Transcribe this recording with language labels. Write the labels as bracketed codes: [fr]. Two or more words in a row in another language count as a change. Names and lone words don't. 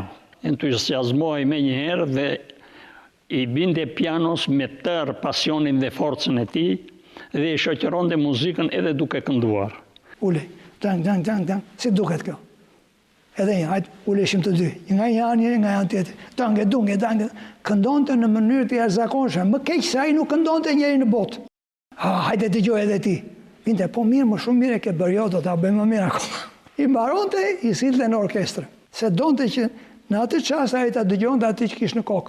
[sq] Entuziazmohej me një herë dhe i binte pianos me tërë pasionin dhe forcën e tij dhe i shoqëronte muzikën edhe duke kënduar. Ule, tang, tang, tang, tang, si duket kjo? Edhe një, hajtë, uleshim të dy, nga një anë, nga janë tjetër, tange, dunge, tange, këndonte në mënyrë të jashtëzakonshme, më keq se ai nuk këndonte njëri në botë. Hajde dëgjoj edhe ti. Vinte, po mirë, më shumë mirë e ke bërë, jo, do ta bëjmë më mirë akoma. I mbaronte, i silte në orkestrë, se donte që në atë çast ai ta dëgjonte atë që kishte në kokë.